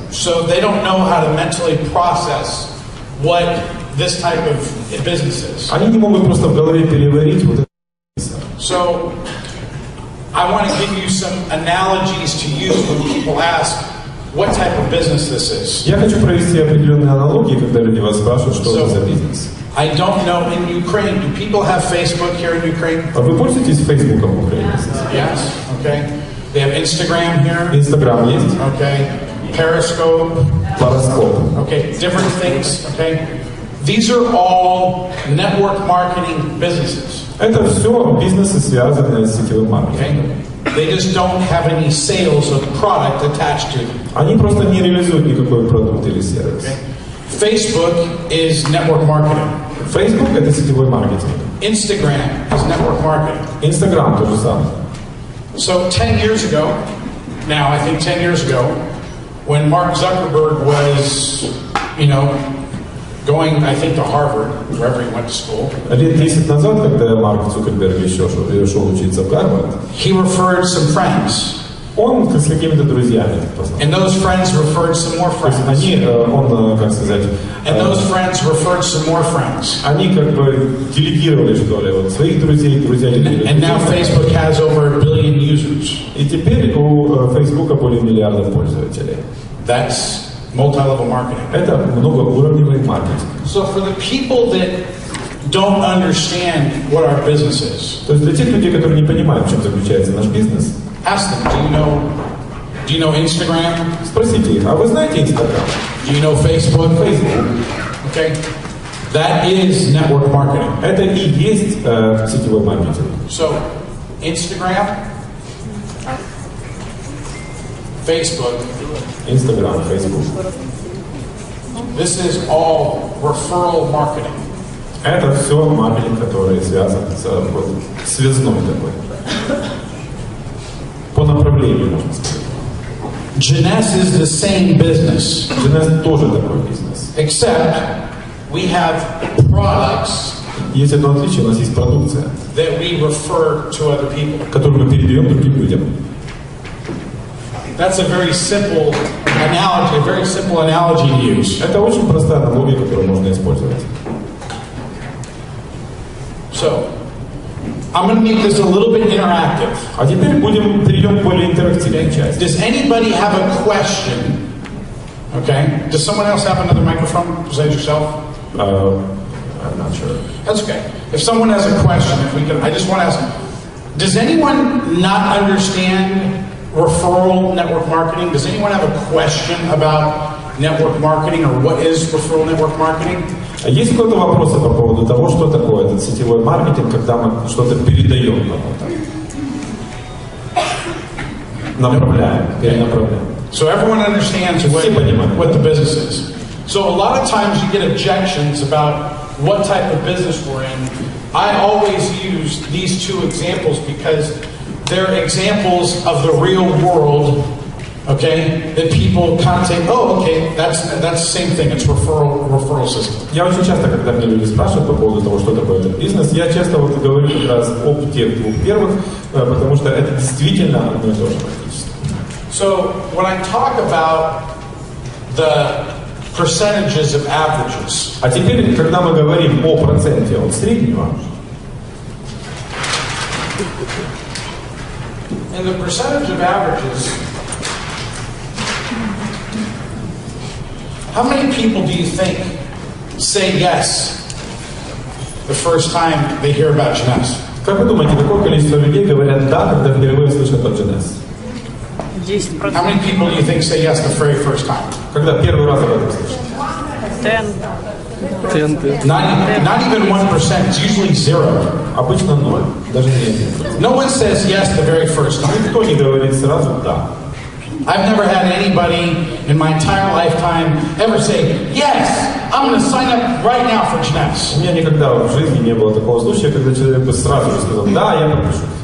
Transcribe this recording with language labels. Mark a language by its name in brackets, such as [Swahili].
[English] So they don't know how to mentally process what this type of business is. [Russian] Они не могут просто в голове переварить вот это. [English] So I want to give you some analogies to use when people ask what type of business this is. [Russian] Я хочу провести определенные аналогии, когда люди вас спрашивают, что это за бизнес. [English] I don't know in Ukraine, do people have Facebook here in Ukraine? [Russian] А вы пользуетесь Фейсбуком в Украине? [English] Yes. Okay. They have Instagram here. [Russian] Инстаграм есть? [English] Okay. Periscope. [Russian] Параскоп. [English] Okay. Different things. Okay. These are all network marketing businesses. [Russian] Это все бизнесы, связанные с сетевым маркетингом. [English] Okay. They just don't have any sales of product attached to them. [Russian] Они просто не реализуют никакой продукт или сервис. [English] Okay. Facebook is network marketing. [Russian] Facebook — это сетевой маркетинг. [English] Instagram is network marketing. [Russian] Инстаграм — то же самое. [English] So 10 years ago, now I think 10 years ago, when Mark Zuckerberg was, you know, going, I think, to Harvard, wherever he went to school. [Russian] Лет 10 назад, когда Марк Цукерберг еще шел учиться в Гарвард, [English] he referred some friends. [Russian] Он с какими-то друзьями познакомился. [English] And those friends referred some more friends. [Russian] Он, как сказать... [English] And those friends referred some more friends. [Russian] Они как бы делегировали, что ли, вот своих друзей, друзья делегировали. [English] And now Facebook has over 1 billion users. [Russian] И теперь у Фейсбука более миллиарда пользователей. [English] That's multi-level marketing. [Russian] Это многоуровневый маркетинг. [English] So for the people that don't understand what our business is, [Russian] то есть для тех людей, которые не понимают, в чем заключается наш бизнес, [English] ask them, do you know Instagram? [Russian] Спросите их, а вы знаете Instagram? [English] Do you know Facebook? Okay. That is network marketing. [Russian] Это и есть сетевой маркетинг. [English] So, Instagram, Facebook, Facebook. This is all referral marketing. [Russian] Это все маркетинг, который связан с вот, связной такой. По направлению, можно сказать. [English] Jeunesse is the same business. [Russian] Jeunesse тоже такой бизнес. [English] Except we have products. [Russian] Есть одно отличие, у нас есть продукция, [English] that we refer to other people. [Russian] Которую мы передаем другим людям. [English] That's a very simple analogy to use. [Russian] Это очень простая аналогия, которую можно использовать. [English] So, I'm going to make this a little bit interactive. [Russian] А теперь перейдем к более интерактивной части. [English] Does anybody have a question? Okay. Does someone else have another microphone besides yourself? I'm not sure. That's okay. If someone has a question, I just want to ask, does anyone not understand referral network marketing? Does anyone have a question about network marketing or what is referral network marketing? [Russian] Есть какие-то вопросы по поводу того, что такое этот сетевой маркетинг, когда мы что-то передаем кому-то? Направляем, перенаправляем. [English] So everyone understands what the business is. So a lot of times you get objections about what type of business we're in. I always use these two examples because they're examples of the real world. Okay, that people kind of say, oh, okay, that's the same thing. It's referral system. [Russian] Я очень часто, когда мне люди спрашивают по поводу того, что такое этот бизнес, я часто вот говорю как раз об тех двух первых, потому что это действительно одно и то же практически. [English] So when I talk about the percentages of averages. [Russian] А теперь, когда мы говорим о проценте от среднего, [English] and the percentage of averages. How many people do you think say yes the first time they hear about Jeunesse? [Russian] Как вы думаете, какое количество людей говорят «да», когда впервые слышат о Jeunesse? [English] 10%. How many people do you think say yes the very first time? [Russian] Когда первый раз об этом слышат? [English] 10. Not even 1%. It's usually 0. [Russian] Обычно 0. Даже не 1%. [English] No one says yes the very first time. [Russian] Никто не говорит сразу «да». [English] I've never had anybody in my entire lifetime ever say, yes, I'm going to sign up right now for Jeunesse. [Russian] У меня никогда в жизни не было такого случая, когда человек бы сразу же сказал, да, я подпишу.